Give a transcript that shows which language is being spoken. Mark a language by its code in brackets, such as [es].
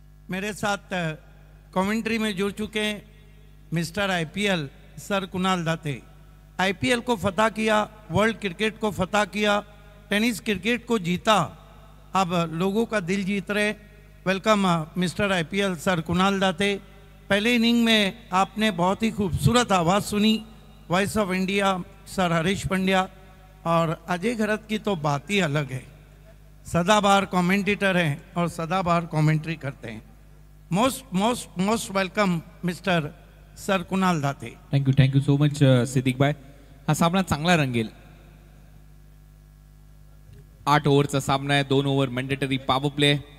[hi] मेरे साथ कमेंट्री में जुड़ चुके हैं मिस्टर आईपीएल सर कुणाल दाते. आईपीएल को फतह किया, वर्ल्ड क्रिकेट को फतह किया, टेनिस क्रिकेट को जीता, अब लोगों का दिल जीत रहे. [en] Welcome mister IPL sir Kunal Date. [hi] पहले इनिंग में आपने बहुत ही खूबसूरत आवाज़ सुनी voice of India sir Harish Pandya, और अजय घरत की तो बात ही अलग है. सदाबहार कमेंटेटर हैं और सदाबहार कमेंट्री करते हैं. [en] Most most most welcome mister sir Kunal Date. Thank you so much [mr] Siddique भाई. हा सामना चांगला रंगेल. 8 ओव्हरचा सामना आहे, 2 ओव्हर मॅन्डेटरी पॉवर प्ले.